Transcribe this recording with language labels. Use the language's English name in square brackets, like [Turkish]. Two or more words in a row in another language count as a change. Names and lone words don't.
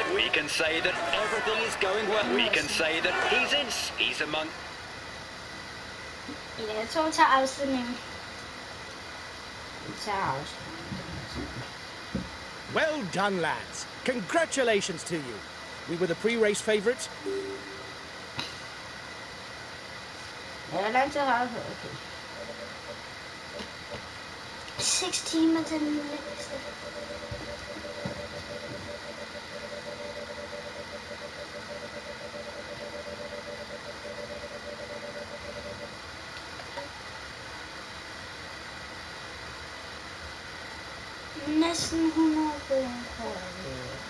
[English] We can say that everything is going well. We can say that he's among. [Danish] Ja, jeg tror, vi tager afstemningen. [English] Well done, lads. Congratulations to you. We were the pre-race favourites. [Danish] Ja, hvor lang tid har jeg på? Okay. 6 timer til den længste. Næsten 100 point på det.